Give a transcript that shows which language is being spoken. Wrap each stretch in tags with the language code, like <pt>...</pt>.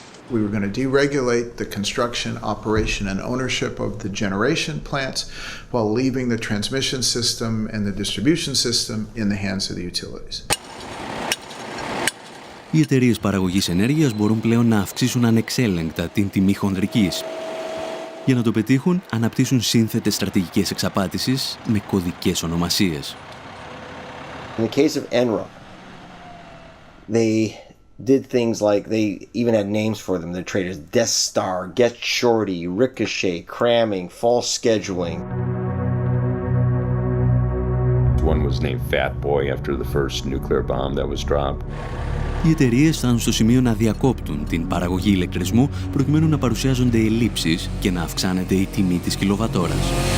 <en>We were going to deregulate the construction, operation, and ownership of the generation plants while leaving the transmission system and the distribution system in the hands of the utilities.</en> <el>Οι εταιρείες παραγωγής ενέργειας μπορούν πλέον να αυξήσουν ανεξέλεγκτα την τιμή χονδρικής. Για να το πετύχουν, αναπτύσσουν σύνθετες στρατηγικές εξαπάτησης με κωδικές ονομασίες.</el> <en>In the case of Enron, they did things like they even had names for them. They're traders: Death Star, Get Shorty, Ricochet, Cramming, False Scheduling. One was named Fat Boy after the first nuclear bomb that was dropped.</en> <el>Οι εταιρείες φτάνουν στο σημείο να διακόπτουν την παραγωγή ηλεκτρισμού προκειμένου να παρουσιάζονται ελλείψεις και να αυξάνεται η τιμή της κιλοβατόρας.</el>